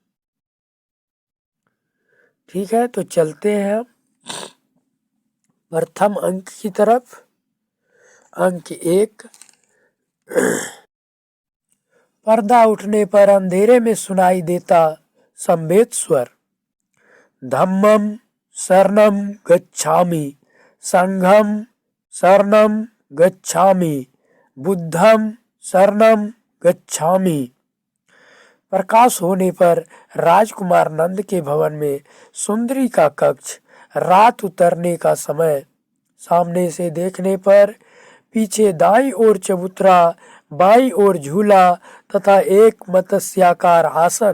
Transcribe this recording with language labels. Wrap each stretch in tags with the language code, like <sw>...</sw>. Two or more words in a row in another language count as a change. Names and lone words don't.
<hi>ठीक है, तो चलते हैं हम प्रथम अंक की तरफ। अंक 1। पर्दा उठने पर अंधेरे में सुनाई देता संवेद स्वर।</hi> <pi>धम्मम शरणम गच्छामि, संघम शरणम गच्छामि, बुद्धम शरणम गच्छामि।</pi> <hi>प्रकाश होने पर राजकुमार नंद के भवन में सुंदरी का कक्ष, रात उतरने का समय। सामने से देखने पर पीछे दाईं ओर चबूतरा, बाईं ओर झूला तथा एक मत्स्याकार आसन।</hi>